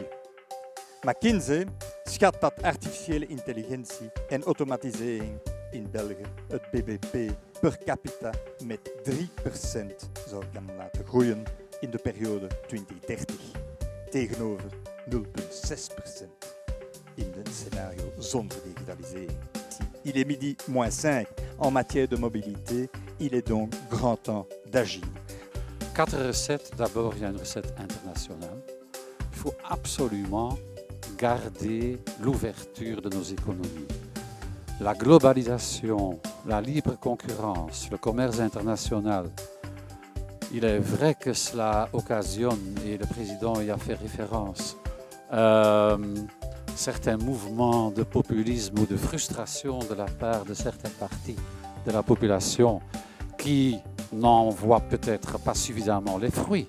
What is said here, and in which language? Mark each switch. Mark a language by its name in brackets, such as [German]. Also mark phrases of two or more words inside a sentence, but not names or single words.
[Dutch] McKinsey schat dat artificiële intelligentie en automatisering in België het bbp per capita met 3% zou kunnen laten groeien in de periode 2030, tegenover 0,6% in het scenario zonder digitalisering. [French] Il est midi moins 5 en matière de mobilité, il est donc grand temps d'agir. 4 recettes. D'abord, il y a une recette internationale. Il faut absolument garder l'ouverture de nos économies. La globalisation, la libre concurrence, le commerce international, il est vrai que cela occasionne, et le président y a fait référence, certains mouvements de populisme ou de frustration de la part de certaines parties de la population qui n'en voient peut-être pas suffisamment les fruits.